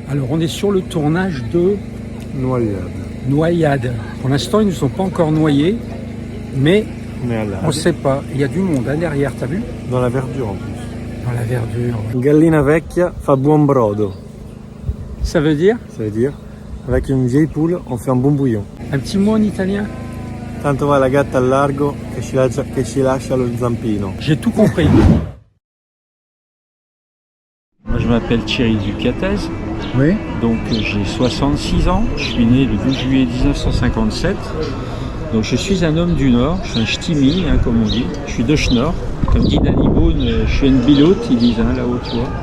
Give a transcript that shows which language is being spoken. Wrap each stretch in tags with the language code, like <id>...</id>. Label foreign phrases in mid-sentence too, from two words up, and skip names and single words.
<fr>Alors on est sur le tournage de Noyade. Pour l'instant ils ne sont pas encore noyés, mais on ne sait pas. Il y a du monde derrière, t'as vu? Dans la verdure en plus. Dans la verdure.</fr> <it>Gallina vecchia fa buon brodo.</it> <fr>Ça veut dire? Ça veut dire, avec une vieille poule, on fait un bon bouillon. Un petit mot en italien?</fr> <it>Tanto va la gatta al largo che ci lascia lo zampino.</it> <fr>J'ai tout compris. Moi je m'appelle Thierry Ducatez, Oui. donc j'ai 66 ans, je suis né le 12 juillet 1957. Donc je suis un homme du Nord, je suis un ch'timi, comme on dit, je suis de Schnorr. Comme dit Danny Boone, je suis une bilote, ils disent là-haut, tu vois.</fr>